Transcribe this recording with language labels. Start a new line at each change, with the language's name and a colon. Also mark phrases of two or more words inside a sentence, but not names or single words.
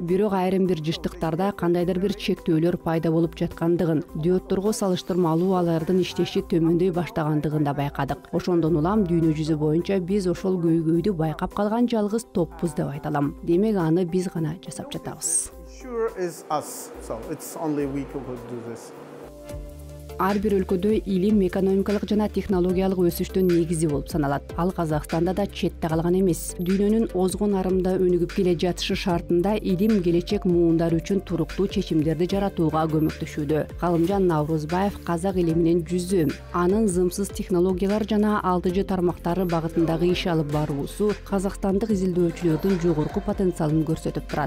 Kyrgyz: Бирок айрым бир жыштыктарда кандайдыр бир чектөөлөр пайда болуп жаткандыгын, диоддорго салыштырмалуу алардын иштеши төмөндөй баштагандыгын да байкадык. Ошондон улам дүйнө жүзү боюнча биз ошол көйгөйдү байкап калган жалгыз топпуз деп айталам. Демек аны биз гана жасап жатабыз.
English: Sure is us, so it's only we who could do this.
Kyrgyz: Ар бир өлкөдө илим экономикалык жана технологиялык өсүштүн негизи болуп саналат. Ал Казакстанда да четте калган эмес. Дүйнөнүн озгун арымда өнүгүп келе жатышы шартында илим келечек муундар үчүн туруктуу чечимдерди жаратууга көмөктөшүүдө. Галымжан Наврозбаев казак илиминин жүзү. Анын зымсыз технологиялар жана 6G тармактары багытындагы иш алып баруусу казакстандык изилдөөчүлөрдүн жогорку потенциалын көрсөтүп турат.